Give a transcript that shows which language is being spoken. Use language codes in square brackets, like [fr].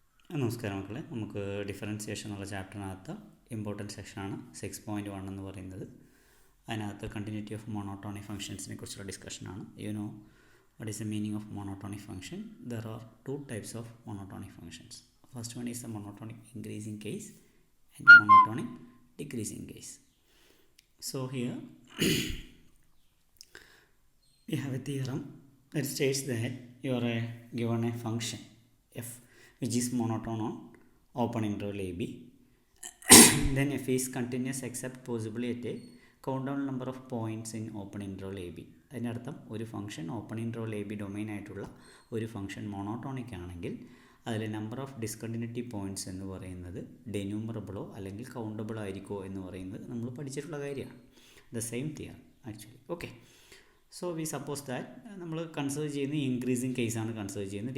[ml] നമസ്കാരം മക്കളെ, നമുക്ക് ഡിഫറൻസിയേഷൻ എന്നുള്ള ചാപ്റ്ററിനകത്ത് ഇമ്പോർട്ടൻറ്റ് സെക്ഷനാണ് 6.1 എന്ന് പറയുന്നത്. അതിനകത്ത് കണ്ടിന്യൂറ്റി ഓഫ് മോണോട്ടോണിക് ഫംഗ്ഷൻസിനെ കുറിച്ചുള്ള ഡിസ്കഷനാണ്. [en] What is the meaning of monotonic function? There are two types of monotonic functions. First one is the monotonic increasing case and monotonic decreasing case. So here we have a theorem that states that you are given a function f which is monotone on open interval ab, then f is continuous except possibly at a countdown number of points in open interval ab. [ml] അതിനർത്ഥം ഒരു function open interval A B domain ആയിട്ടുള്ള ഒരു function monotonic ആണെങ്കിൽ അതിൽ number of discontinuity points എന്ന് പറയുന്നത് ഡെന്യൂമറബിളോ അല്ലെങ്കിൽ കൗണ്ടബിളോ ആയിരിക്കുമോ എന്ന് പറയുന്നത് നമ്മൾ പഠിച്ചിട്ടുള്ള കാര്യമാണ്. [en] The same theory actually. Okay, so we suppose that [ml] നമ്മൾ കൺസിഡർ ചെയ്യുന്ന ഇൻക്രീസിങ് കേസാണ് കൺസിഡർ ചെയ്യുന്നത്.